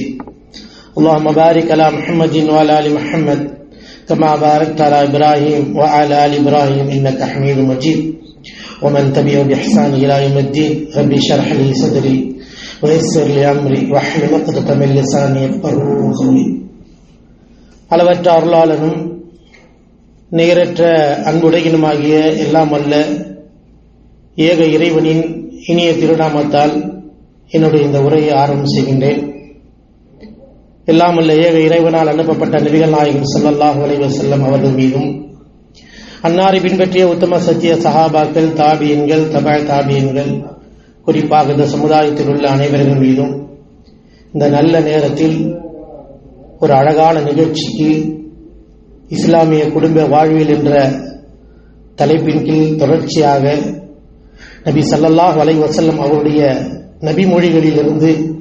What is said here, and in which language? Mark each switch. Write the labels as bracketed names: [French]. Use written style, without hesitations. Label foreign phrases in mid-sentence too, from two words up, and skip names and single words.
[Arabic] اللهم بارك على محمد وعلى آل محمد كما باركت على إبراهيم وعلى آل إبراهيم إنك حميد مجيد. ومن تبعه بإحسان إلى يوم الدين. رب اشرح لي صدري ويسر لي أمري واحلل عقدة من لساني يفقهوا قولي. [Tamil] அளவற்ற அருளாளனும் நிகரற்ற அன்புடையனுமாகிய எல்லாம் வல்ல ஏக இறைவனின் இனிய திருநாமத்தால் என்னுடைய இந்த உரையை ஆரம்பம் செய்கின்றேன். எல்லாம் வல்ல ஏக இறைவனால் அனுப்பப்பட்ட நபிகள் நாயகம் [Arabic] صلى الله عليه وسلم [Tamil] அவர்கள் மீதும், அன்னாரை பின்பற்றிய உத்தம சத்திய சஹாபாக்கள், தாபியன்கள், தபா தாபியன்கள், குறிப்பாக இந்த சமுதாயத்தில் உள்ள அனைவர்கள் மீதும் இந்த நல்ல நேரத்தில் ஒரு அழகான நிகழ்ச்சிக்கு இஸ்லாமிய குடும்ப வாழ்வியல் என்ற தலைப்பின் கீழ் தொடர்ச்சியாக நபி [Arabic] صلى الله عليه وسلم [Tamil] அவருடைய நபி மொழிகளிலிருந்து